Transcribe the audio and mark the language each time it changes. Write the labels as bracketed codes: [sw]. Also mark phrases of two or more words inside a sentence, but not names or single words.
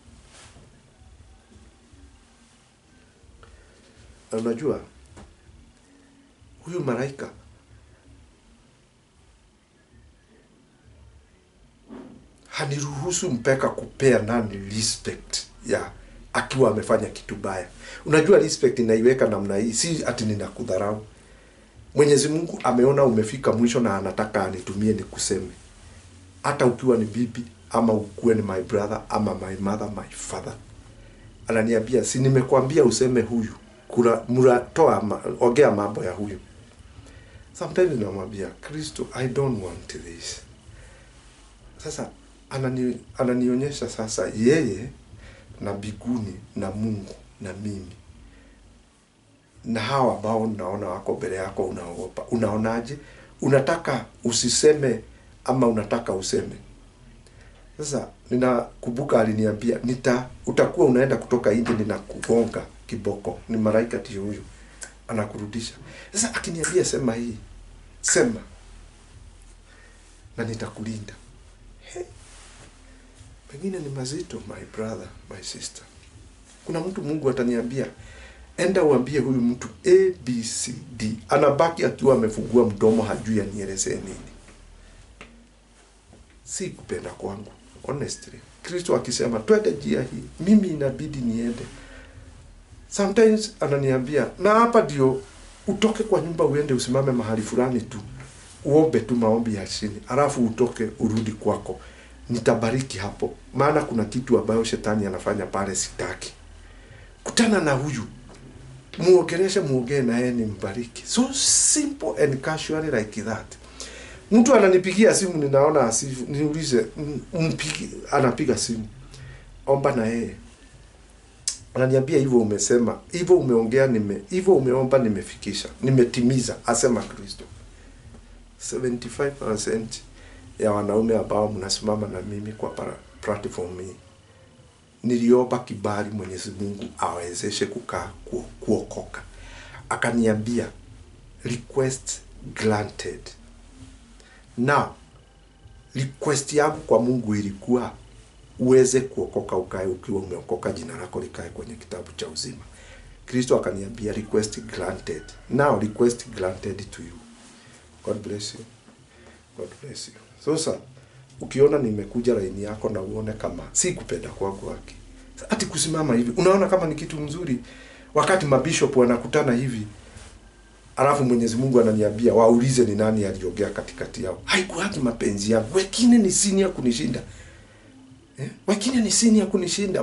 [sw] Unajua huyu malaika haniruhusu mpaka kupea nani respect ya akiwa amefanya kitu baya. Unajua respect inaiweka namna hii, si ati ninakudharau. Mwenyezi Mungu ameona umefika mwisho na anataka anitumie nikuseme. Hata ukiwa ni bibi ama ukuwe ni [en] my brother [sw] ama [en] my mother, my father. [sw] Ananiambia si nimekuambia useme huyu. Ongea mambo ya huyu. Sometimes namwambia Kristo, [en] I don't want this. [sw] Sasa ananionyesha sasa yeye na biguni na Mungu na mimi na hawa ambao naona wako mbele yako unaogopa. Unaonaje? Unataka usiseme ama unataka useme? Sasa ninakumbuka aliniambia utakuwa unaenda kutoka nje ninakugonga kiboko. Ni malaika ndio huyo anakurudisha. Sasa akiniambia sema hii, sema na nitakulinda. Pengine ni mazito, [en] my brother, my sister. [sw] Kuna mtu Mungu ataniambia enda uambie huyu mtu ABCD, anabaki akiwa amefungua mdomo hajui anielezee nini. Si kupenda kwangu, honestly. Kristo akisema twende njia hii, mimi inabidi niende. Sometimes ananiambia na hapa ndio utoke kwa nyumba uende usimame mahali fulani tu. Uombe tu maombi ya chini, alafu utoke urudi kwako. Nitabariki hapo. Maana kuna kitu ambayo shetani anafanya pale sitaki. Kutana na huyu. Muongee na yeye nimbariki. [en] So simple and casually like that. [sw] Mtu ananipigia simu ninaona asifu, niulize anapiga simu. Omba na yeye. Ananiambia hivyo umesema, hivyo umeongea hivyo umeomba nimefikisha, nimetimiza, asema Kristo. 75% ya wanaume ambao mnasimama na mimi kwa platform hii niliomba kibali Mwenyezi Mungu awezeshe kuokoka. Akaniambia [en] request granted. [sw] Now request yangu kwa Mungu ilikuwa uweze kuokoka, ukae ukiwa umeokoka, jina lako likae kwenye kitabu cha uzima. Kristo akaniambia [en] request granted. Now request granted to you. God bless you. God bless you. [sw] Sasa ukiona nimekuja laini yako na uone kama si kupenda kwangu haki. Ati kusimama hivi, unaona kama ni kitu mzuri wakati mabishop wanakutana hivi. Alafu Mwenyezi Mungu ananiambia waulize ni nani aliongea katikati yao. Haikuwagi mapenzi yangu. Wengine ni senior kunishinda. Wengine ni senior kunishinda.